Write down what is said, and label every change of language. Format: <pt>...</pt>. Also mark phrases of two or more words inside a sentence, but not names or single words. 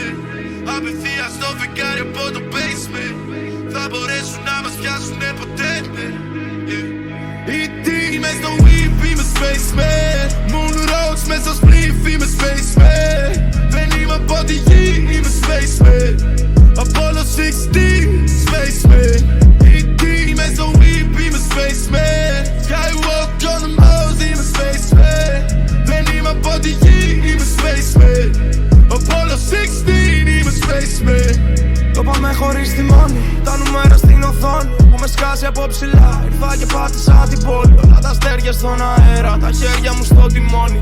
<el>Απευθείας στο φεγγάρι από το basement. Θα μπορέσουν να μας πιάσουνε ποτέ. E.T. μες στο whip, είμαι spaceman.</el> <en>Moon rocks</en> <el>μες στο spliff, είμαι spaceman. Δεν είμαι από τη γη, είμαι spaceman. Apollo 16, spaceman. E.T. μες στο whip, είμαι spaceman.</el> <en>Skywalk on the Mars,</en> <el>είμαι spaceman. Δεν είμαι από τη γη, είμαι spaceman. Apollo 16, είμαι spaceman. Το πάμε χωρίς τιμόνι, τα νούμερα στην οθόνη. Που με σκάσει από ψηλά, ήρθα και πάτησα την πόλη. Όλα τα αστέρια στον αέρα, τα χέρια μου στο τιμόνι.</el>